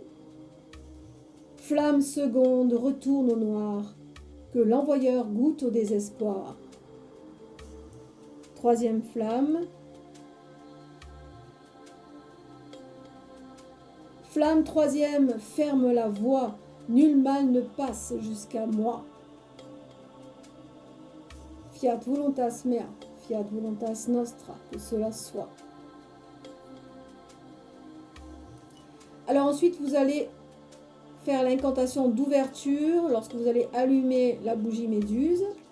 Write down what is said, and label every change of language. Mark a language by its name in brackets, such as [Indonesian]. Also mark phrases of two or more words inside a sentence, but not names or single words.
[French] Flamme seconde, retourne au noir, que l'envoyeur goûte au désespoir. Troisième flamme. Flamme troisième, ferme la voie, nul mal ne passe jusqu'à moi. [Latin] Fiat voluntas mea, fiat voluntas nostra, [French] que cela soit. Alors ensuite, vous allez faire l'incantation d'ouverture lorsque vous allez allumer la bougie méduse.